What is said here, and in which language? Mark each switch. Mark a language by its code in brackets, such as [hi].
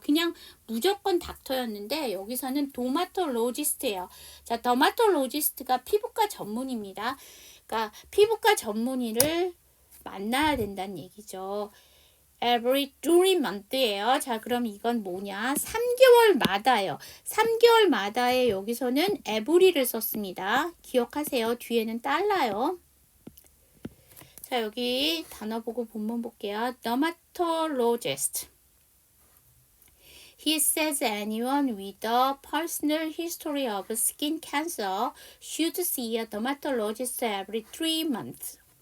[ko] 그냥 무조건 닥터였는데 여기서는 dermatologist예요. 자, dermatologist가 피부과 전문입니다. 그러니까 피부과 전문의를 만나야 된다는 얘기죠. [en] every 3 month예요. [ko] 자, 그럼 이건 뭐냐? 3개월마다예요. 3개월마다에 여기서는 every를 썼습니다. 기억하세요. 뒤에는 달러요. 자, 여기 단어 보고 본문 볼게요. [en] dermatologist. He says anyone with a personal history of skin cancer should see a dermatologist every 3 months.